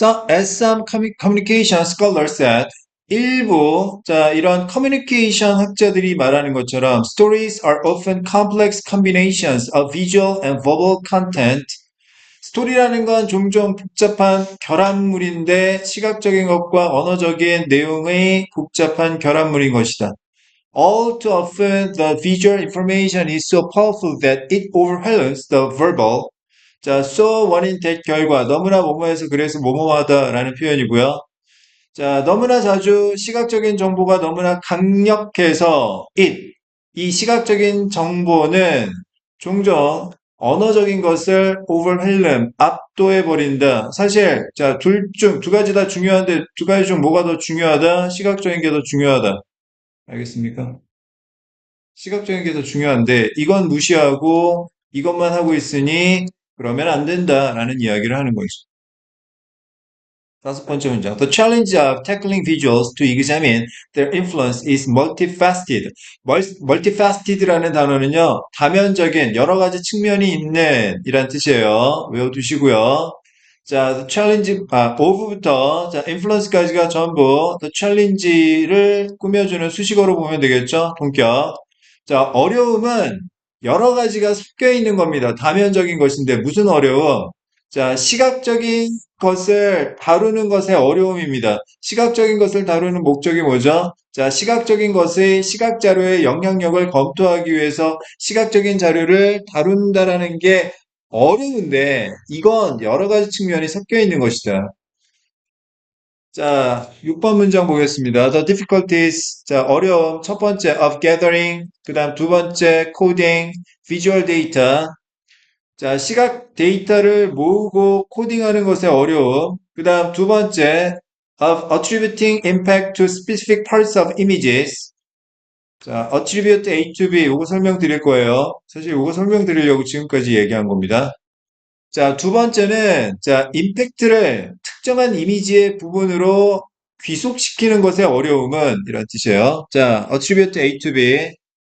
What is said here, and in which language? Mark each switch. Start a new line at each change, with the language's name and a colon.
English: As some communication scholars said,
Korean: 일부, 자, 이런 커뮤니케이션 학자들이 말하는 것처럼
English: stories are often complex combinations of visual and verbal content.
Korean: 스토리라는 건 종종 복잡한 결합물인데 시각적인 것과 언어적인 내용의 복잡한 결합물인 것이다.
English: All too often the visual information is so powerful that it overwhelms the verbal.
Korean: 자, so 원인 대 결과 너무나 뭐뭐해서 그래서 뭐뭐하다라는 표현이고요. 자, 너무나 자주 시각적인 정보가 너무나 강력해서 이 시각적인 정보는 종종 언어적인 것을 overwhelm, 압도해버린다. 사실, 자, 두 가지 다 중요한데, 두 가지 중 뭐가 더 중요하다? 시각적인 게 더 중요하다. 알겠습니까? 시각적인 게 더 중요한데, 이건 무시하고 이것만 하고 있으니, 그러면 안 된다라는 이야기를 하는 거죠. 다섯 번째 문장.
English: The challenge of tackling visuals to examine their influence is multifaceted.
Korean: multifaceted라는 단어는요, 다면적인 여러 가지 측면이 있는 이란 뜻이에요. 외워두시고요. 자, the challenge, of부터, 자, influence까지가 전부 the challenge를 꾸며주는 수식어로 보면 되겠죠? 동격. 자, 어려움은 여러 가지가 섞여 있는 겁니다. 다면적인 것인데, 무슨 어려움? 자, 시각적인 것을 다루는 것의 어려움입니다. 시각적인 것을 다루는 목적이 뭐죠? 자, 시각적인 것의 시각 자료의 영향력을 검토하기 위해서 시각적인 자료를 다룬다라는 게 어려운데 이건 여러 가지 측면이 섞여 있는 것이다. 자, 6번 문장 보겠습니다.
English: The difficulties,
Korean: 자, 어려움. 첫 번째,
English: of gathering.
Korean: 그 다음 두 번째,
English: coding, visual data.
Korean: 자, 시각 데이터를 모으고 코딩하는 것의 어려움. 그 다음 두 번째,
English: of attributing impact to specific parts of images.
Korean: 자,
English: attribute A to B,
Korean: 이거 설명드릴 거예요. 사실 이거 설명드리려고 지금까지 얘기한 겁니다. 자, 두 번째는, 자, 임팩트를 특정한 이미지의 부분으로 귀속시키는 것의 어려움은 이런 뜻이에요.
English: 자, attribute A to B.